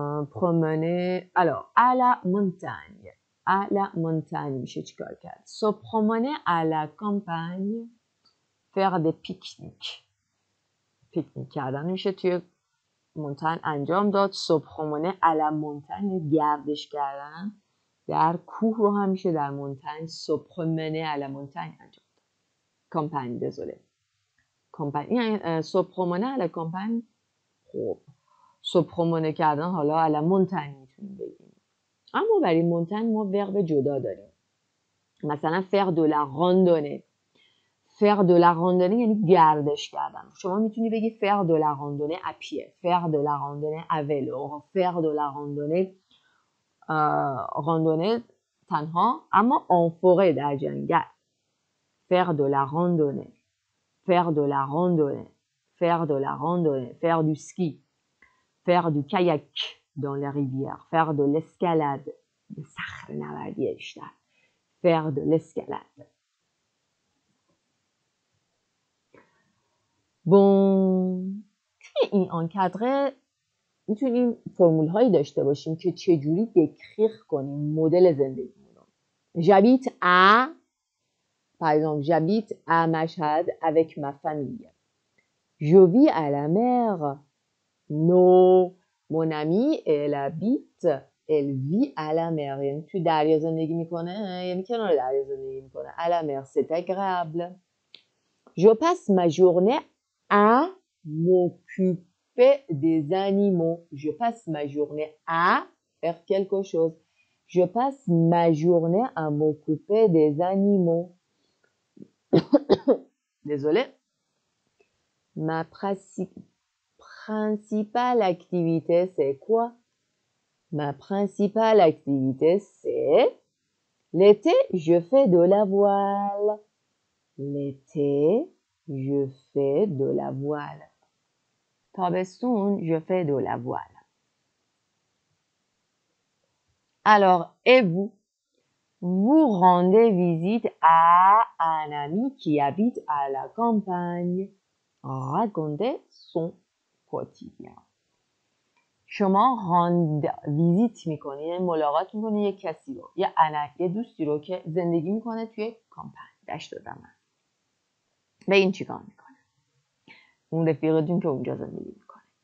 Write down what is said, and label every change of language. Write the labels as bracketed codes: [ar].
[fr] promener, alors à la montagne. à la montagne [fa] میشه چیکار کرد؟ [fr] se promener à la campagne, faire des pique-niques. [fa] پیکنیک کردن میشه توی مونتان انجام داد. [fr] se promener à la montagne [fa] گردش کردن در کوه رو هم میشه در مونتان se promener à la montagne انجام داد. [fr] کامپانی désolé. کامپانی se promener à la campagne. [fa] خب [fr] se promener [fa] کردن حالا [fr] à la montagne [fa] میتونیم بگیم. اما برای مونتان ما ورب جدا داریم. [fr] مثلا faire de la randonnée. faire de la randonnée [fa] یعنی گردش کردن. شما میتونی بگی [fr] faire de la randonnée à pied, faire de la randonnée à vélo, faire de la randonnée randonnée تنها اما en forêt [fa] در جنگل. [fr] faire de la randonnée, faire de la randonnée, faire de la randonnée, faire du ski, faire du kayak dans les rivières, faire de l'escalade, de [fa] صخره نوردی بیشتر. [fr] faire de l'escalade. [fa] بون توی این آنکادره میتونیم فرمول هایی داشته باشیم که چجوری دکریغ کنیم مدل زندگیمون رو. [fr] j'habite à par exemple j'habite à Mashhad avec ma famille. je vis à la mer. non mon amie elle vit à la mer. [fa] یعنی توی دریا زندگی میکنه، یعنی کنار دریا زندگی میکنه. [fr] à la mer c'est agréable. je passe ma journée à m'occuper des animaux. Je passe ma journée à faire quelque chose. Je passe ma journée à m'occuper des animaux. Désolée. Ma principale activité, c'est quoi? Ma principale activité, c'est l'été, je fais de la voile. L'été, je fais de la voile. تابستون je fais de la voile. Alors, et vous? Vous rendez visite à un ami qui habite à la campagne. Racontez son quotidien. [fa] شما ویزیت میکنی، یعنی ملاقات میکنی یک کسی رو، یه دوستی رو که زندگی میکنه توی کامپانی، دشت و دمن. به این چیکار میکنه؟ اون رفیقتون که اونجا زندگی میکنه.